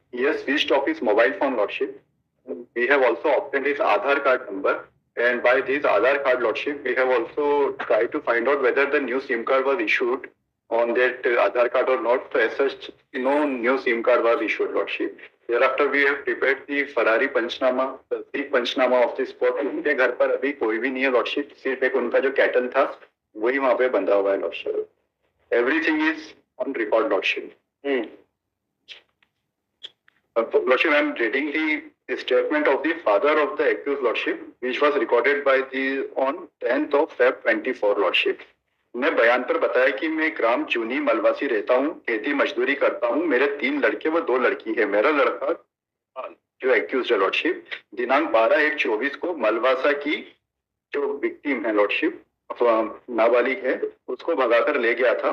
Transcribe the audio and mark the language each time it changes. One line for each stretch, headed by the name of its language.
English: He has switched off his mobile phone, Lordship. We have also obtained his Aadhaar card number, and by this Aadhaar card, Lordship, we have also tried to find out whether the new SIM card was issued on that Aadhaar card or not. So as such, no new SIM card was issued, Lordship. Thereafter, we have prepared the Ferrari Panchnama, the Panchnama of the spot.
Hindi: उनके घर पर अभी कोई भी नहीं है, Lordship. सिर्फ एक उनका जो कैटल था वही वहाँ पे बंधा हुआ है, Lordship.
English: Everything is on record, Lordship. Lordship, I am reading the statement of the father of the accused, Lordship, which was recorded by the on 10th of Feb 24, Lordship.
Hindi: मैं बयान पर बताया कि मैं ग्राम चूनी मलवासी रहता हूँ, खेती मजदूरी करता हूँ, मेरे 3 लड़के व 2 लड़की है। मेरा लड़का जो एक्यूज है, Lordship, दिनांक 12/1/24 को मलवासा की जो विक्टिम है, Lordship, नाबालिग है, उसको भगाकर ले गया था।